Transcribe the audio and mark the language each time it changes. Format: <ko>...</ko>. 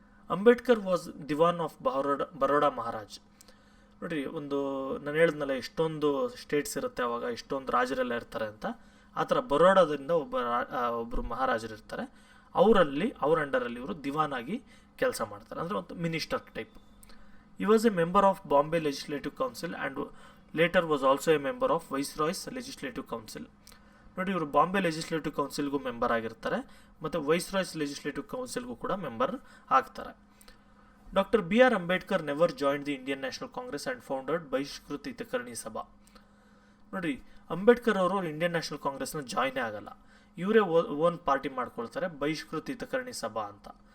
<en>Ambedkar was diwan of Baroda Maharaj.</en> <kn>ನೋಡಿ, ಒಂದು ನಾನು ಹೇಳಿದ್ನಲ್ಲ ಎಷ್ಟೊಂದು ಸ್ಟೇಟ್ಸ್ ಇರುತ್ತೆ ಅವಾಗ, ಎಷ್ಟೊಂದು ರಾಜರೆಲ್ಲ ಇರ್ತಾರೆ ಅಂತ. ಆ ಥರ ಬರೋಡಾದಿಂದ ಒಬ್ಬರು ಮಹಾರಾಜರು ಇರ್ತಾರೆ. ಅವ್ರ ಅಂಡರಲ್ಲಿ ಇವರು ದಿವಾನ್ ಆಗಿ ಕೆಲಸ ಮಾಡ್ತಾರೆ, ಅಂದರೆ ಒಂದು minister type.</kn> <en>He was a member of Bombay Legislative Council and later was also a member of Viceroy's Legislative Council.</en> <kn>ನೋಡಿ, ಇವರು ಬಾಂಬೆ ಲೆಜಿಸ್ಲೇಟಿವ್ ಕೌನ್ಸಿಲ್ಗೂ ಮೆಂಬರ್ ಆಗಿರ್ತಾರೆ ಮತ್ತು ವೈಸ್ರಾಯ್ಸ್ ಲೆಜಿಸ್ಲೇಟಿವ್ ಕೌನ್ಸಿಲ್ಗೂ ಕೂಡ ಮೆಂಬರ್ ಆಗ್ತಾರೆ.</kn> <en>Doctor BR Ambedkar never joined the Indian National Congress and founded Bahishkrit Hitakarini Sabha.</en> <kn>ನೋಡಿ, ಅಂಬೇಡ್ಕರ್ ಅವರು Indian national ಕಾಂಗ್ರೆಸ್ನ ಜಾಯ್ನೇ ಆಗಲ್ಲ. ಇವರೇ ಓನ್ ಪಾರ್ಟಿ ಮಾಡ್ಕೊಳ್ತಾರೆ, ಬಹಿಷ್ಕೃತ ಹಿತಕರ್ಣಿ ಸಭಾ ಅಂತ.</kn>